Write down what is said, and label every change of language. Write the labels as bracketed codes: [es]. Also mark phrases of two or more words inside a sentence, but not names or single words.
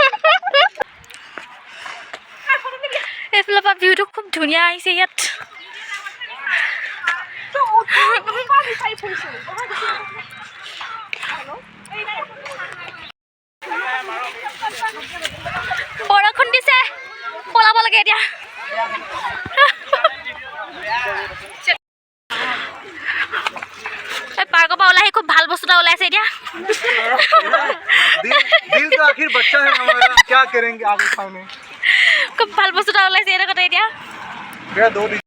[as] এইফালৰ পৰা ভিউটো খুব ধুনীয়া আহিছে ইয়াত বৰষুণ দিছে পলাব লাগে এতিয়া পাৰ্কৰ পৰা ওলাই আহি খুব ভাল বস্তু এটা ওলাইছে এতিয়া [hi] दिल तो आखिर बच्चा है हमारा क्या करेंगे आगे खाने [as] খুব ভাল বস্তু এটা ওলাইছে এটা কথা এতিয়া [hi] मेरा दो दिन